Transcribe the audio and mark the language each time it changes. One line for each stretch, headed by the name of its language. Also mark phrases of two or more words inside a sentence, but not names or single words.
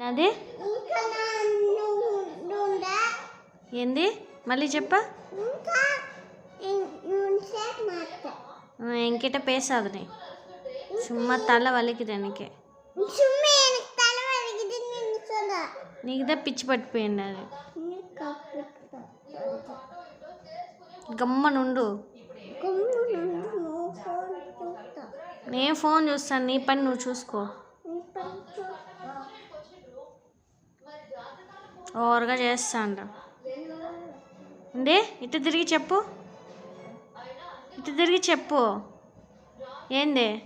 Telugu: అది ఏంది మళ్ళీ చెప్ప
Tamil: என்கிட்ட பேசாத நீ சும்மா தலை வலிக்குது எனக்கு
Telugu: నీకు தான் పిచ్చి పట్టిపోయింది అది గమ్మనుండు నేను ఫోన్ చూస్తాను నీ పని నువ్వు చూసుకో ఓవర్గా చేస్తాను అండి ఇటు తిరిగి చెప్పు ఇటు తిరిగి చెప్పు ఏంది